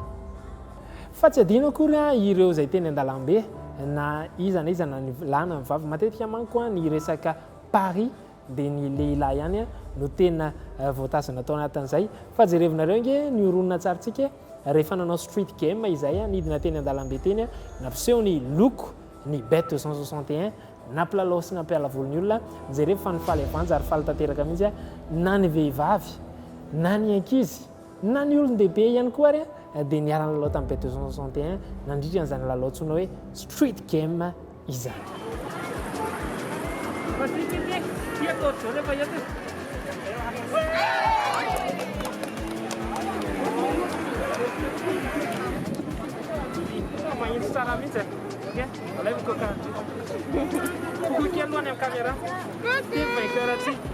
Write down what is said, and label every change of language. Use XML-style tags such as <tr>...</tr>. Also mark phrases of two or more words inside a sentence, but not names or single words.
<mg>Fa tsy adino akory ireo izay teny an-dalambe na iza na iza na ny lahy na ny vavy matetika manko ny resaka pari dia ny lehilahy ihany no tena voatazana tao anatin'izay. Fa jerevinareo nge ny oronina tsarantsika rehefa nanao</mg> <en>street game</en> <mg>izay nidina teny an-dalambe teny nampiseho ny loko ny Bet 261 nampilalao sy nampiala volony olona jereo fa nifaly avanja ary faly tanteraka mihitsy na ny vehivavy na ny ankizy na ny olon-dehibe ihany koa ary dia niarana lalao tamin'ny Bet 261 nandritra an'izany lalao tsoina hoe</mg> <en>street game</en> <mg>izany. Magnino tsara mihitsy aleviko karaty kokoky alohany amin'ny caméra ty vainqueur aty</mg>